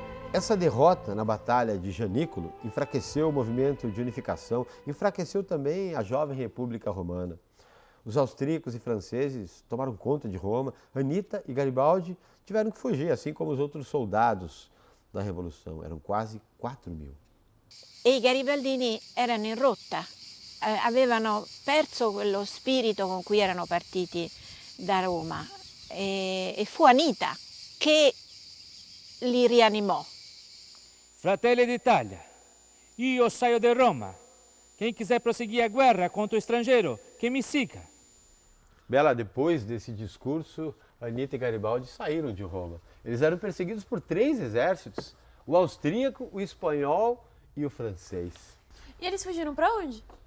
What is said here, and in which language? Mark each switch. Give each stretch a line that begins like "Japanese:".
Portuguese: Essa derrota na Batalha de Janículo enfraqueceu o movimento de unificação, enfraqueceu também a jovem República Romana. Os austríacos e franceses tomaram conta de Roma. Anita e Garibaldi tiveram que fugir, assim como os outros soldados da Revolução. Eram quase 4.000.
Italian: E i garibaldini erano in rotta, avevano perso quello spirito con cui erano partiti da Roma e fu Anita che li rianimò. Fratelli d'Italia, io saio di Roma.
Portuguese: Quem quiser prosseguir a guerra contra o estrangeiro, que me siga. Bela, depois desse discurso, Anita e Garibaldi saíram de Roma. Eles eram perseguidos por 3 exércitos: o austríaco, o espanhol e o francês. E eles fugiram para onde?